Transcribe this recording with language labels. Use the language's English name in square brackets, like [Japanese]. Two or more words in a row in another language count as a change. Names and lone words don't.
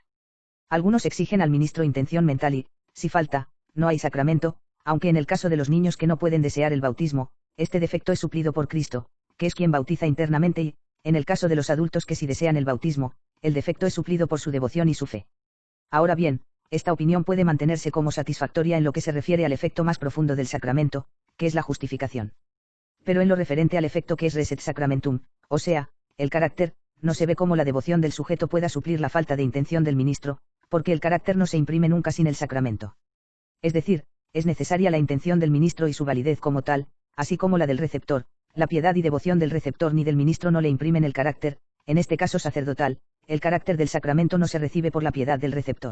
[Spanish] Algunos exigen al ministro intención mental y, si falta, no hay sacramento, aunque en el caso de los niños que no pueden desear el bautismo, este defecto es suplido por Cristo, que es quien bautiza internamente y, en el caso de los adultos que sí desean el bautismo, el defecto es suplido por su devoción y su fe. Ahora bien, esta opinión puede mantenerse como satisfactoria en lo que se refiere al efecto más profundo del sacramento, que es la justificación. Pero en lo referente al efecto que es [Latin] res et sacramentum, [Spanish] o sea, el carácter, no se ve cómo la devoción del sujeto pueda suplir la falta de intención del ministro, porque el carácter no se imprime nunca sin el sacramento. Es decir, es necesaria la intención del ministro y su validez como tal, así como la del receptor. La piedad y devoción del receptor ni del ministro no le imprimen el carácter, en este caso sacerdotal, el carácter del sacramento no se recibe por la piedad del receptor.